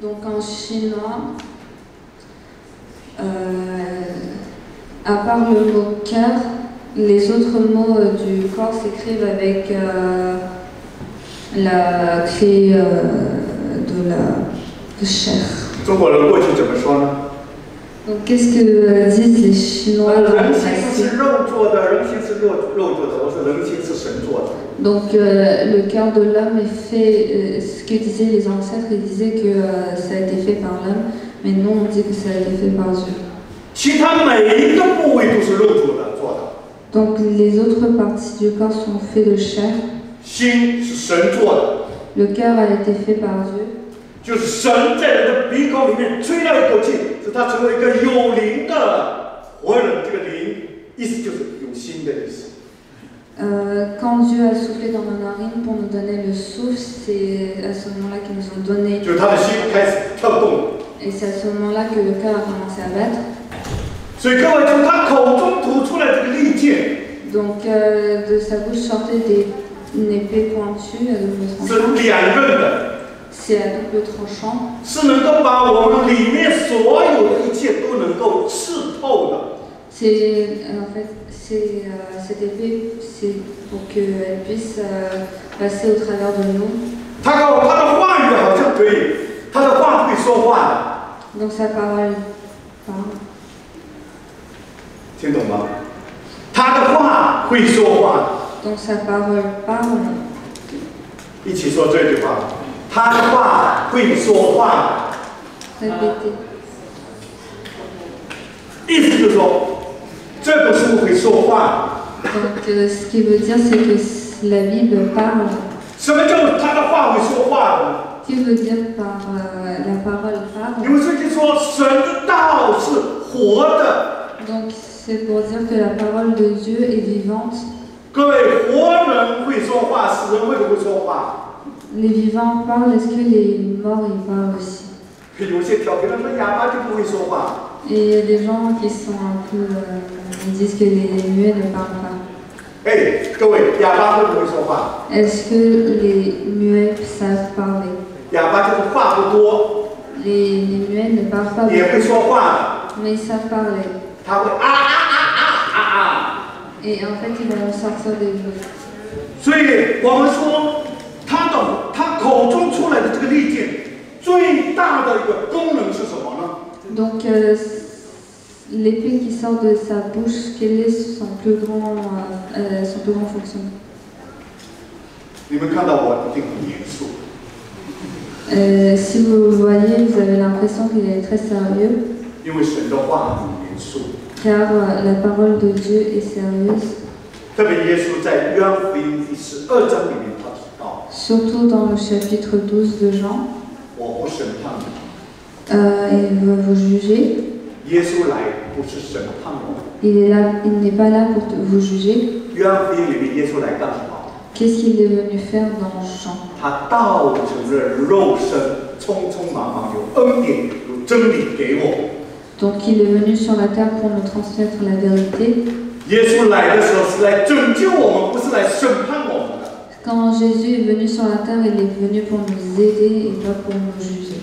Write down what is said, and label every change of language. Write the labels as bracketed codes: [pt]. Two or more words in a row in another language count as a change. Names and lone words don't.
[fr] Donc en chinois, à part le mot cœur, les autres mots du corps s'écrivent avec la clé de la chair. [zh] 中国人过去怎么说呢？ [fr] Donc qu'est-ce que disent les Chinois? [zh] 人心是是肉做的，人心是肉做的，我说人心是神做的。 [fr] Donc le cœur de l'homme est fait, ce que disaient les ancêtres, ils disaient que ça a été fait par l'homme, mais nous on dit que ça a été fait par Dieu. [zh] 其他每一个部位都是肉做的。 [fr] Donc les autres parties du corps sont faites de chair. [zh] 心是神做的。 [fr] Le cœur a été fait par Dieu. [zh] 就是神在人的鼻孔里面吹了一口气，使他成为一个有灵的活人。这个灵，意思就是有心的意思。 [fr] Quand Dieu a soufflé dans nos narines pour nous donner le souffle, c'est à ce moment-là qu'ils nous ont donné. [zh] 就是他的心开始跳动。 [fr] Et c'est à ce moment-là que le cœur a commencé à battre. [zh] 所以各位，从他口中吐出来这个利剑， [fr] Donc de sa bouche sortait une épée pointue à double [zh] 是 [fr] tranchant. [zh] 两刃的， [fr] C'est à double tranchant. [zh] 是能够把我们里面所有的一切都能够刺透的。 [fr] C'est en fait cette épée, c'est pour qu'elle puisse passer au travers de nous. [zh] 他的话语好像可以，他的话会说话的。 [fr] Donc sa parole parle. [zh] 听懂吗？他的话会说话。 [fr] Donc sa parole parle. [zh] 一起说这句话，他的话会说话。 [fr] Répétez. [zh] 意思就是说，这本书会说话。 [fr] Donc ce qui veut dire c'est que la Bible parle. [zh] 什么叫他的话会说话呢？ [fr] Que veut dire par la parole [zh] 因 [fr] parle? [zh] 为圣经说神的道是活的。 [fr] Donc c'est pour dire que la parole de Dieu est vivante. [zh] 各位，活人会说话，死人会不会说话？ [fr] Les vivants parlent, est-ce que les morts ils parlent aussi? [zh] 有些调皮的说哑巴就不会说话。 [fr] Et il y a des gens qui sont un peu. Ils disent que les muets ne parlent pas. [zh] 哎，各位，哑巴会不会说话？ [fr] Est-ce que les muets savent parler? [zh] 哑巴就是话不多， [fr] Les muets ne parlent pas [zh] 也会 [fr] beaucoup, [zh] 说话的。 [fr] mais ils savent parler. [zh] 他会啊。 [fr] Et en fait, ils vont sortir des bruits. [zh] 所以我们说，他口中出来的这个利剑，最大的一个功能是什么呢？ [fr] Donc, l'épée qui sort de sa bouche, quel est son plus grand fonctionnement? [zh] 你们看到我一定很严肃， [fr] Si vous le voyez, vous avez l'impression qu'il est très sérieux, [zh] 因为神的话很严肃。 [fr] car la parole de Dieu est sérieuse. [zh] 特别耶稣在约翰福音第12章里面他提到， [fr] Surtout dans le chapitre 12 de Jean, [zh] 我不审判你。 [fr] il veut vous juger. [zh] 耶稣来不是审判我们。 [fr] Il n'est pas là pour vous juger. [zh] 约翰福音里面耶稣来干什么？ [fr] Qu'est-ce qu'il est venu faire dans Jean? [zh] 他道成了肉身，匆匆忙忙有恩典有真理给我。 [fr] Donc il est venu sur la terre pour nous transmettre la vérité. [zh] 耶稣来的时候是来拯救我们，不是来审判我们的。 [fr] Quand Jésus est venu sur la terre, il est venu pour nous aider et pas pour nous juger.